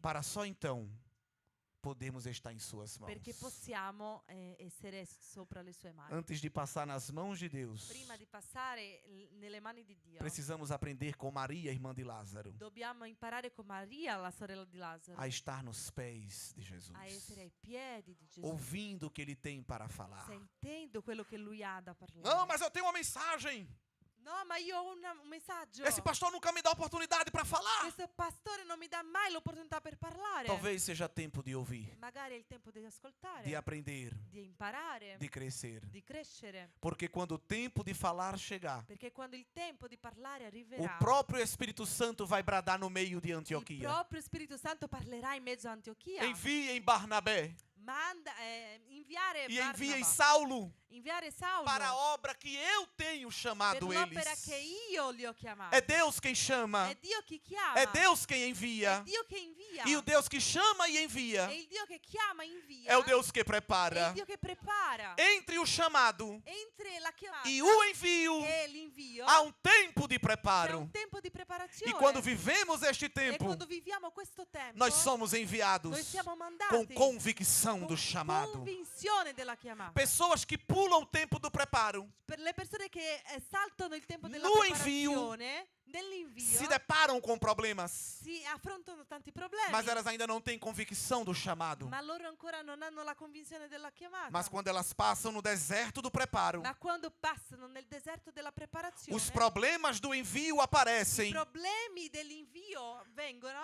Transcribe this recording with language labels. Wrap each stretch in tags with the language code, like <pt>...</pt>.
<pt>para só então podemos estar em suas mãos.</pt> <it>perché possiamo essere sopra le sue mani.</it> <pt>Antes de passar nas mãos de Deus,</pt> <it>Prima di passare nelle mani di Dio,</it> <pt>precisamos aprender com Maria, irmã de Lázaro,</pt> <it>dobbiamo imparare con Maria, la sorella di Lazzaro,</it> <pt>a estar nos pés de Jesus,</pt> <it>a essere ai piedi di Gesù,</it> <pt>ouvindo o que ele tem para falar.</pt> <it>sentendo quello che lui ha da parlare.</it> <pt>Não, mas eu tenho uma mensagem.</pt> <it>No, ma io ho un messaggio.</it> <pt>Esse pastor nunca me dá oportunidade para falar.</pt> <it>Questo pastore non mi dà mai l'opportunità per parlare.</it> <pt>Talvez seja tempo de ouvir,</pt> <it>Magari è il tempo di ascoltare,</it> <pt>de aprender,</pt> <it>di imparare,</it> <pt>de crescer.</pt> <it>di crescere.</it> <pt>Porque quando o tempo de falar chegar,</pt> <it>Perché quando il tempo di parlare</it> <pt>o</pt> <it>arriverà,</it> <pt>próprio Espírito Santo vai bradar no meio de</pt> <it>il</it> <pt>Antioquia:</pt> <it>proprio Spirito Santo parlerà in mezzo a Antiochia.</it> <pt>enviem Barnabé</pt> <it>Inviare</it> <pt>e enviem</pt> <it>Barnaba,</it> <pt>Saulo</pt> <it>inviare Saulo</it> <pt>para a obra que eu tenho</pt> <it>per</it> <pt>chamado</pt> <it>l'opera</it> <pt>eles.</pt> <it>che io li ho chiamati.</it> <pt>É Deus quem chama,</pt> <it>È Dio chi chiama.</it> <pt>é Deus quem</pt> <it>È</it> <pt>envia.</pt> <it>Dio che invia.</it> <pt>E o Deus que chama e envia</pt> <it>È il Dio che chiama e invia.</it> <pt>é o Deus que</pt> <it>È</it> <pt>prepara.</pt> <it>il Dio che prepara.</it> <pt>Entre o chamado</pt> <it>Entre la chiamata</it> <pt>e o envio</pt> <it>e l'invio</it> <pt>há um tempo de</pt> <it>c'è</it> <pt>preparo.</pt> <it>un tempo di preparazione.</it> <pt>E quando vivemos este</pt> <it>E</it> <pt>tempo,</pt> <it>quando viviamo questo tempo,</it> <pt>nós somos enviados</pt> <it>noi siamo</it> <pt>com</pt> <it>mandati</it> <pt>convicção do</pt> <it>con</it> <pt>chamado.</pt> <it>convinzione della chiamata.</it> <pt>Pessoas que pulam o tempo do preparo</pt> <it>Per le persone che saltano il tempo della</it> <pt>No envio</pt> <it>preparazione, nell'invio,</it> <pt>se deparam com problemas,</pt> <it>si affrontano tanti problemi.</it> <pt>mas elas ainda não têm convicção do chamado.</pt> <it>Ma loro ancora non hanno la convinzione della chiamata.</it> <pt>Mas quando elas passam no deserto do preparo,</pt> <it>Ma quando passano nel deserto della preparazione,</it> <pt>os problemas do envio</pt> <it>i</it> <pt>aparecem,</pt> <it>problemi dell'invio vengono,</it>